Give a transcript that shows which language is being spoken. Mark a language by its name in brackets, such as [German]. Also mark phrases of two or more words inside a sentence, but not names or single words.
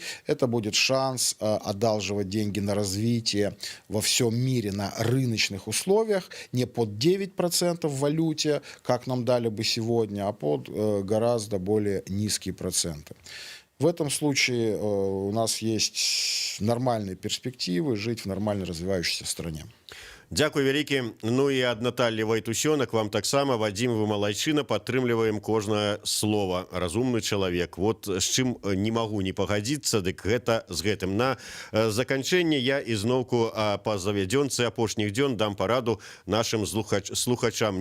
[Russian] Это будет шанс одалживать деньги на развитие во всем мире на рыночных условиях, не под 9% в валюте, как нам дали бы сегодня, а под гораздо более низкие проценты. В этом случае у нас есть нормальные перспективы жить в нормально развивающейся стране. [Belarusian] Дзякуй вялікі. Ну і ад Наталлі Вайтусёнак вам таксама. Вадзім, вы малайчына, падтрымліваем кожнае слова. Разумны чалавек. Вот з чым не магу не пагадзіцца, дык гэта з гэтым. На заканчэнне я ізноўку па завядзёнцы апошніх дзён дам параду нашим слухачам.